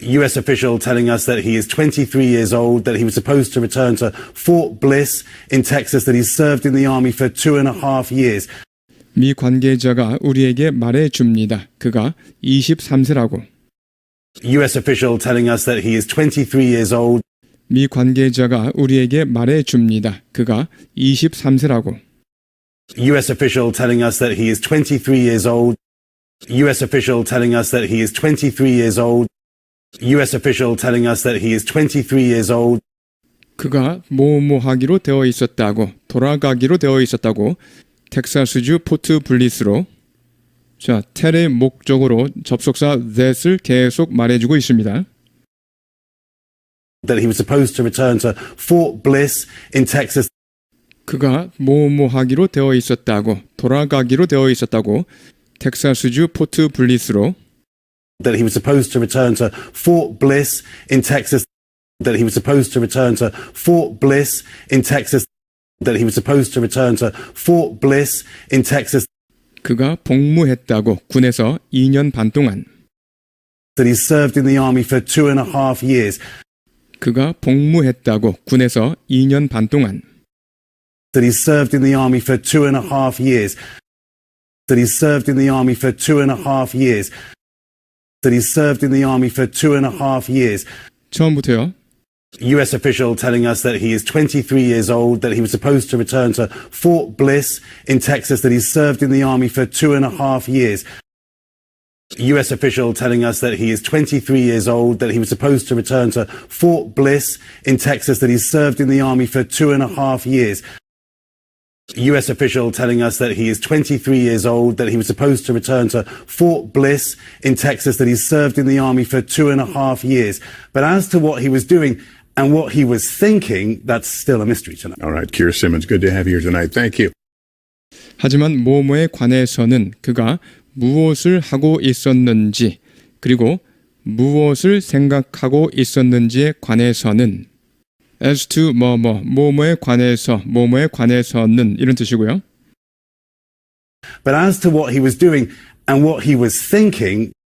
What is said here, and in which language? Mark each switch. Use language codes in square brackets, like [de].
[en] US official telling us that he is 23 years old, that he was supposed to return to Fort Bliss in Texas, that he's served in the army for 2.5 years. [ko] 미 관계자가 우리에게 말해 줍니다. 그가 23세라고. [en] US official telling us that he is 23 years old. [ko] 미 관계자가 우리에게 말해 줍니다. 그가 23세라고. [en] US official telling us that he is 23 years old. US official telling us that he is 23 years old. US official telling us that he is 23 years old. [ko] 그가 뭐뭐하기로 되어 있었다고, 돌아가기로 되어 있었다고. 텍사스주 포트 블리스로. 자, 텔의 목적으로 접속사 that을 계속 말해주고 있습니다. [en] That he was supposed to return to Fort Bliss in Texas. [ko] 그가 뭐뭐하기로 되어 있었다고, 돌아가기로 되어 있었다고. 텍사스주 포트 블리스로. [en] That he was supposed to return to Fort Bliss in Texas. That he was supposed to return to Fort Bliss in Texas. That he was supposed to return to Fort Bliss in Texas. [ko] 그가 복무했다고, 군에서 2년 반 동안. [en] That he served in the army for 2.5 years. [ko] 그가 복무했다고, 군에서 2년 반 동안. [en] That he served in the army for 2.5 years. That he served in the army for 2.5 years. That he served in the army for 2.5 years. [ko] 처음부터요. [en] US official telling us that he is 23 years old, that he was supposed to return to Fort Bliss in Texas, that he served in the army for 2.5 years. US official telling us that he is 23 years old, that he was supposed to return to Fort Bliss in Texas, that he served in the army for 2.5 years. US official telling us that he is 23 years old, that he was supposed to return to Fort Bliss in Texas, that he served in the army for 2.5 years. But as to what he was doing and what he was thinking, that's still a mystery tonight. All right, Keir Simmons, good to have you here tonight. Thank you. [ko] 하지만 뭐뭐에 관해서는 그가 무엇을 하고 있었는지, 그리고 무엇을 생각하고 있었는지에 관해서는 [en] as to [ko] 뭐뭐에 관해서, 뭐뭐에 관해서는 이런 뜻이고요. [en] But as to what he was doing and what he was thinking,